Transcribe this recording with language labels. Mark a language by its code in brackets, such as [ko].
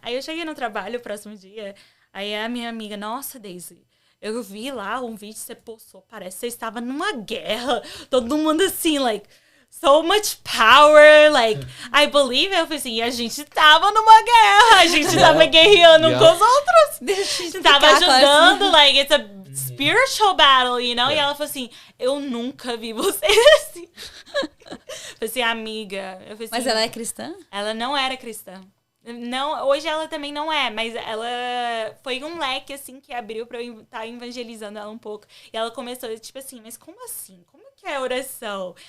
[pt] Aí eu cheguei no trabalho o próximo dia, aí a minha amiga, nossa, Daisy, eu vi lá um vídeo que você postou, parece que você estava numa guerra, todo mundo assim, like... [en] So much power, like, I believe. [pt] Eu falei assim, e a gente tava numa guerra, a gente tava guerreando com os outros. Deixa eu Tava explicar, ajudando, [en] like, it's a spiritual battle, you know? [pt] E ela falou assim, eu nunca vi você assim. Eu falei assim, amiga. Eu falei assim, Mas ela é cristã? Ela não era cristã. Não, hoje ela também não é, mas ela foi um leque, assim, que abriu pra eu estar evangelizando ela um pouco. E ela começou, tipo assim, mas como assim? Como que é a oração?